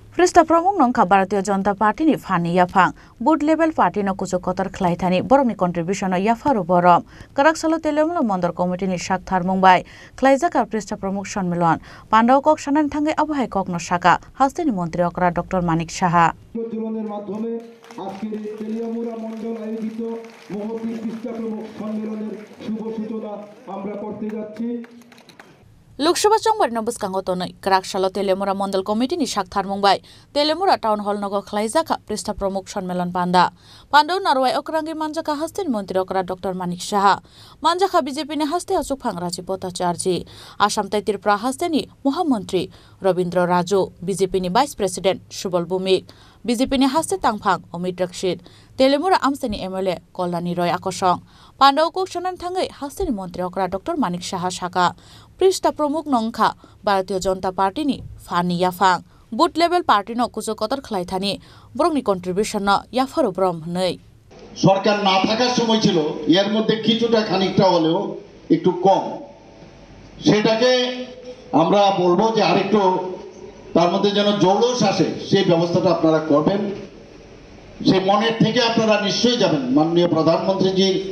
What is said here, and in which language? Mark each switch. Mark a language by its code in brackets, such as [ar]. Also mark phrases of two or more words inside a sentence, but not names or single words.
[trp] Prista Promuk nongka Bharatiya Janata Party ni Fani Yafang [en] Board level party [trp] no kucho kotor khlaithani borokni contribution no yafaru borom Karaksalo Telemula Mondor Committee ni Shak Tharmungbai Khlaijaka Prista Promuk Shanmilan Pandao Kok Shanan Thangai Abhai Kok no Shaka Hastini Montri Okra Dr. Manik Shaha আজকের তেলিয়ামুড়া মণ্ডল আয়োজিত মহতী পৃষ্ঠা প্রমুখ সম্মেলনের শুভ সূচনা আমরা করতে যাচ্ছি। Loksaha Chongbar Nobus Kangotonoi, Karaksalo Telemura Mondal Committee ni Shak Tharmungbai, Telemura Town Hall Nogo Khlaijaka Prista Promuk Shanmilan Panda. Pandau Narwai Okrangi Manjaka Hastin Montri Okra Dr. Manik Shaha. Manjaka BJP ni Haste Asuk Phangraji Bhattacharya. Assam Taitir Pra Hasteni Muhamantri Robindra Raju, BJP ni [en] Vice President [trp] Subal Bhumik. BJP ni Haste Tangphang Omid Rakshid, Telemura Amsteni MLA Kolani Roy Akosong, Pandau Kok Shanan Thangai Hasteni Montri Okra Dr. Manik Shaha Shaka, Prista Promuk nongka Bharatiya Janata Party ni Fani Yafang, [en] Boot level party [trp] no kucho kotor khlaithani, borokni contribution no yafaru brom hnei. [bn] সরকার না থাকার সময় ছিল এর মধ্যে কিছুটা খানিকটা হলেও একটু কম সেটাকে আমরা বলবো যে আরেকটু তার মধ্যে যেন জৌলস আসে সেই ব্যবস্থাটা আপনারা করবেন সেই মনের থেকে আপনারা নিশ্চয়ই যাবেন মাননীয় প্রধানমন্ত্রী জি